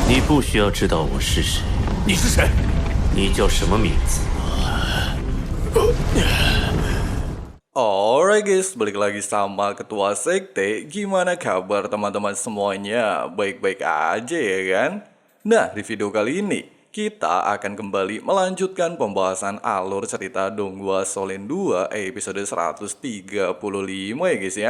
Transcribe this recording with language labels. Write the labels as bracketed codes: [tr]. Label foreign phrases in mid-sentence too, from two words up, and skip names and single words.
[zh] 不需要知道我是谁。你是谁？你叫什么名字？ [en] Alright guys, [id] balik lagi sama Ketua Sekte. Gimana kabar teman-teman semuanya? Baik-baik aja ya kan? Nah, di video kali ini kita akan kembali melanjutkan pembahasan alur cerita Donghua Solen 2 episode 135 ya guys ya.